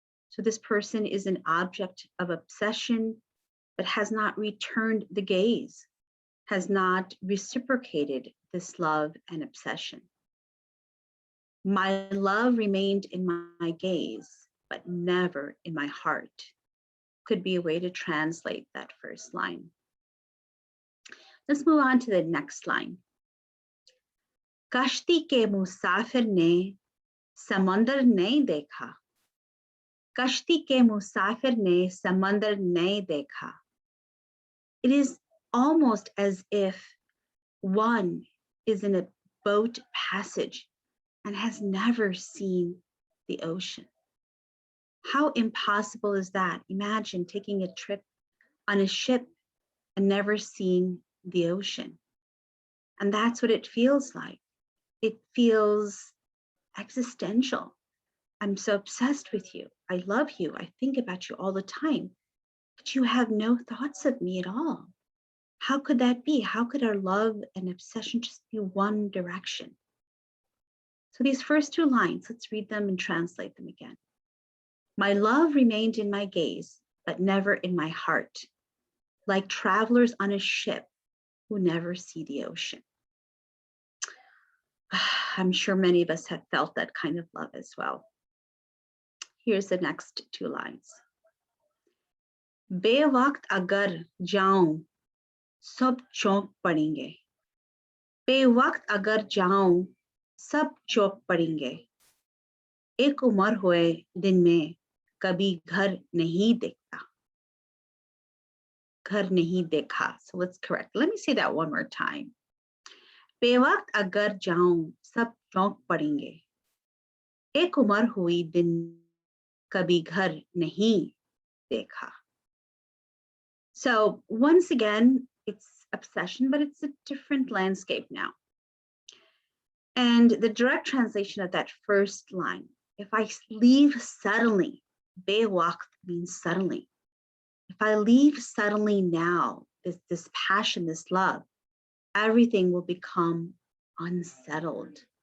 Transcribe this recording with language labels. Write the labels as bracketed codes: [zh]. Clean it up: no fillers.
[en] So this person is an object of obsession, but has not returned the gaze, has not reciprocated this love and obsession. My love remained in my gaze, but never in my heart. Could be a way to translate that first line. Let's move on to the next line. [hi] कश्ती के मुसाफिर ने समंदर नहीं देखा. कश्ती के मुसाफिर ने समंदर नहीं देखा. [en] It is almost as if one is in a boat passage and has never seen the ocean. How impossible is that? Imagine taking a trip on a ship and never seeing the ocean. And that's what it feels like. It feels existential. I'm so obsessed with you. I love you. I think about you all the time. But you have no thoughts of me at all. How could that be? How could our love and obsession just be one direction? So these first two lines, let's read them and translate them again. My love remained in my gaze, but never in my heart, like travelers on a ship who never see the ocean. I'm sure many of us have felt that kind of love as well. Here's the next two lines. [hi] बेवक्त अगर जाऊं सब चौंक पड़ेंगे. बेवक्त अगर जाऊं सब चौंक पड़ेंगे. एक उम्र हुए दिन में कभी घर नहीं देखता. घर नहीं देखा. [en] So let's correct. Let me say that one more time. [hi] बेवक्त अगर जाऊं सब चौंक पड़ेंगे. एक उम्र हुई दिन कभी घर नहीं देखा. [en] So once again, it's obsession, but it's a different landscape now. And the direct translation of that first line, if I leave suddenly, bewakt means suddenly. If I leave suddenly now, this passion, this love, everything will become unsettled.